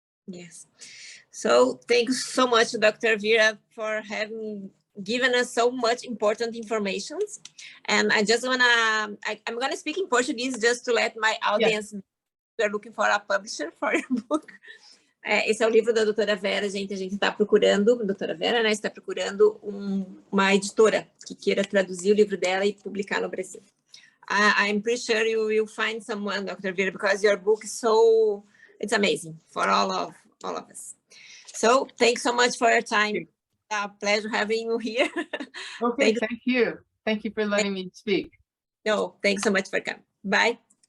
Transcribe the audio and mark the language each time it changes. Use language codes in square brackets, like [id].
[en] Yes. So thank you so much, Dr. Vera, for having given us so much important information. And I just I'm gonna speak in Portuguese just to let my audience know we're looking for a publisher for your book. [pt] Esse é o livro da doutora Vera, gente. A gente está procurando, doutora Vera, né? Está procurando uma editora que queira traduzir o livro dela e publicar no Brasil. [en] I'm pretty sure you will find someone, Dr. Vera, because your book is it's amazing for all of us. So thanks so much for your time. Pleasure having you here. Okay, thank you. Thank you for letting me speak. No, thanks so much for coming. Bye.